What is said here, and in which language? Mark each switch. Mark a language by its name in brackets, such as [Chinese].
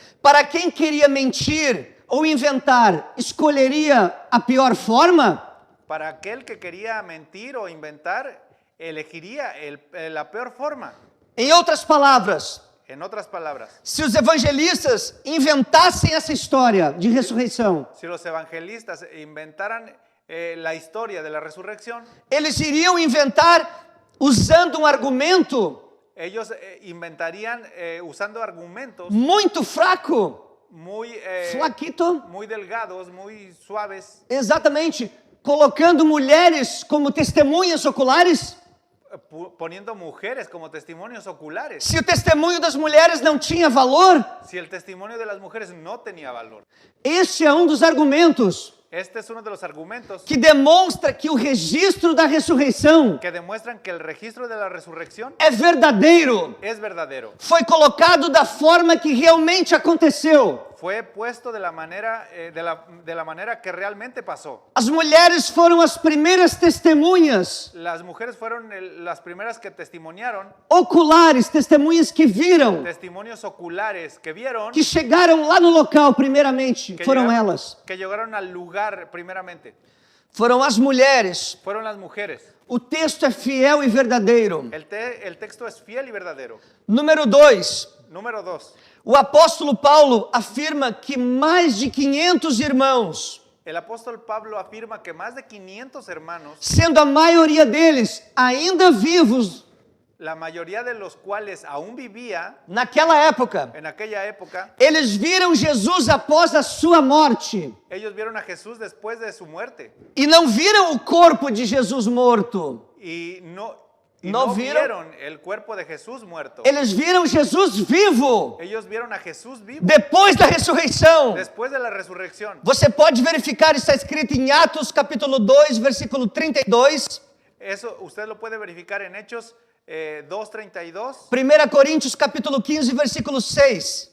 [Portuguese] Para quem queria mentir ou inventar, escolheria a pior forma? [Spanish] Para aquel que quería mentir o inventar, elegiría la peor forma. [Portuguese] Em outras palavras, [Spanish] En otras palabras, [Portuguese] se os evangelistas inventassem essa história de ressurreição, [Spanish] si los evangelistas inventaran la historia de la resurrección, [Portuguese] eles iriam inventar usando um argumento [Spanish] ellos inventarían usando argumentos [Portuguese] muito fraco, [Spanish] muy, flaquito, muy delgados, muy suaves, [Portuguese] exatamente, colocando mulheres como testemunhas oculares. [Spanish] poniendo mujeres como testimonios oculares. [Portuguese] Se o testemunho das mulheres não tinha valor, [Spanish] Si el testimonio de las mujeres no tenía valor. [Portuguese] este é um dos argumentos [Spanish] Este es uno de los argumentos [Portuguese] que demonstra que o registro da ressurreição [Spanish] que demuestran que el registro de la resurrección [Portuguese] é verdadeiro. [Spanish] es verdadero. [Portuguese] Foi colocado da forma que realmente aconteceu. [Spanish] Fue puesto de la manera, de la manera que realmente pasó. [Portuguese] As mulheres foram as primeiras testemunhas [Spanish] Las mujeres fueron las primeras que testimoniaron, [Portuguese] oculares, testemunhas que viram, [Spanish] testimonios oculares que vieron, [Portuguese] que chegaram lá no local primeiramente. Foram elas. [Spanish] que llegaron al lugar primeramente. [Portuguese] Foram as mulheres. [Spanish] Fueron las mujeres. [Portuguese] O texto é fiel e verdadeiro. [Spanish] El texto es fiel y verdadero. [Portuguese] Número 2. [Spanish] Número 2. [Portuguese] O apóstolo Paulo afirma que mais de 500 irmãos, [Spanish] El apóstol Pablo afirma que más de 500 hermanos, [Portuguese] sendo a maioria deles ainda vivos [Spanish] la mayoría de los cuales aún vivía [Portuguese] naquela época, [Spanish] en aquella época, [Portuguese] eles viram Jesus após a sua morte [Spanish] ellos vieron a Jesús después de su muerte [Portuguese] e não viram o corpo de Jesus morto. [Spanish] y no ¿No vieron? vieron el cuerpo de Jesús muerto. [Portuguese] Eles viram Jesus vivo [Spanish] Ellos vieron a Jesús vivo [Portuguese] depois da ressurreição. [Spanish] después de la resurrección. [Portuguese] Você pode verificar, está escrito em Atos capítulo 2, versículo 32, [Spanish] Eso usted lo puede verificar en Hechos 2:32 [Portuguese] 1 Coríntios capítulo 15, versículo 6.